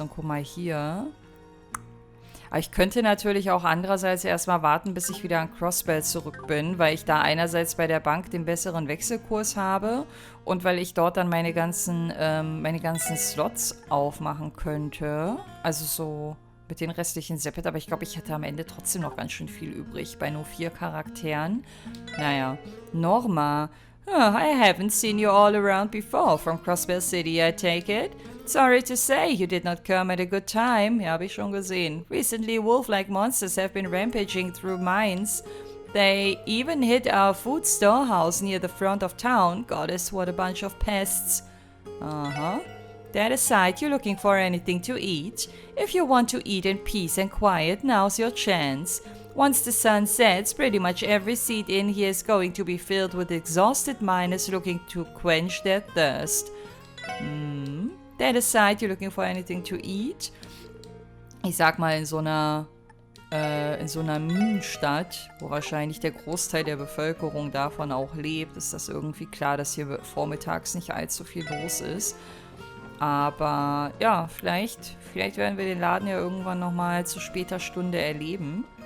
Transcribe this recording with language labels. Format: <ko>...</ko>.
<de>Und guck mal hier. Aber ich könnte natürlich auch andererseits erstmal warten, bis ich wieder an Crossbell zurück bin, weil ich da einerseits bei der Bank den besseren Wechselkurs habe und weil ich dort dann meine ganzen Slots aufmachen könnte. Also so mit den restlichen Sepit, aber ich glaube, ich hätte am Ende trotzdem noch ganz schön viel übrig bei nur 4 Charakteren. Naja, Norma.</de> <en>Oh, I haven't seen you all around before from Crossbell City, I take it. Sorry to say, you did not come at a good time.</en> <de>Ja, habe ich schon gesehen.</de> <en>Recently, wolf-like monsters have been rampaging through mines. They even hit our food storehouse near the front of town. Goddess, what a bunch of pests. Uh-huh. That aside, you're looking for anything to eat. If you want to eat in peace and quiet, now's your chance. Once the sun sets, pretty much every seat in here is going to be filled with exhausted miners looking to quench their thirst. That aside, you're looking for anything to eat?</en> <de>Ich sag mal, in so einer Minenstadt, wo wahrscheinlich der Großteil der Bevölkerung davon auch lebt, ist das irgendwie klar, dass hier vormittags nicht allzu viel los ist. Aber ja, vielleicht werden wir den Laden ja irgendwann nochmal zu später Stunde erleben.</de>